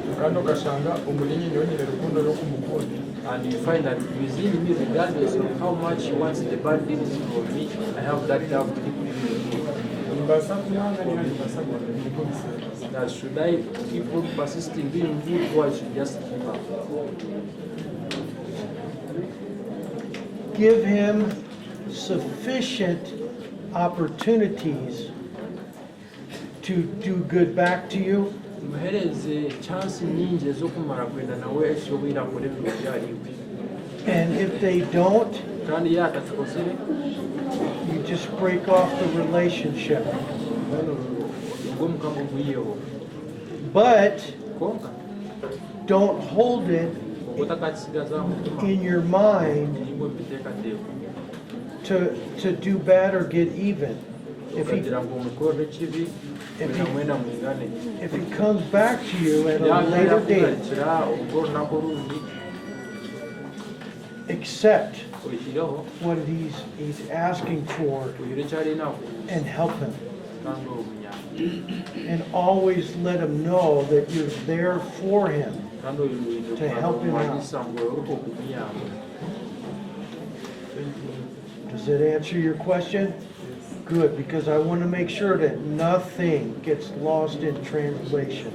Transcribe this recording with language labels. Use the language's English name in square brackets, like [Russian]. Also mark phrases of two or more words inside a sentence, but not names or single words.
[English] And you find that within me, regardless of how much he wants the bad things from me, I have that love to keep that should I keep on persisting being good or I should just give up? Give him sufficient opportunities to do good back to you. [Nyankole] Muhereze chance nyingi ezokumara kwenda nawe ekyobwira akore ebintu byariwe. [English] And if they don't, [Nyankole] Kandi yatakikozere [English] you just break off the relationship. [Nyankole] ubwo mukama ogwiyeho. [English] But [Nyankole] Konka [English] don't hold it [Nyankole] obutakakisigaza mutima [English] in your mind [Nyankole] nibwo mbiteekateeka [English] to do bad or get even. [Nyankole] okagira ngu omukorere ekibi mwena mwena mwingane. [English] If he comes back to you at a later [Nyankole] Yabeera [English] date, [Nyankole] kugarukira ubwo olunaku orundi [English] accept [Nyankole] oyikireho [English] what he's asking for [Nyankole] oyire ekyalinaku [English] and help him. [Nyankole] kandi omunyama [English] And always let him know that you're there for him. [Nyankole] kandi oyinza [English] To help him out. [Nyankole] okumanyisa ngu oruko okumuyamba. [English] Does that answer your question? Good, because I want to make sure that nothing gets lost in translation.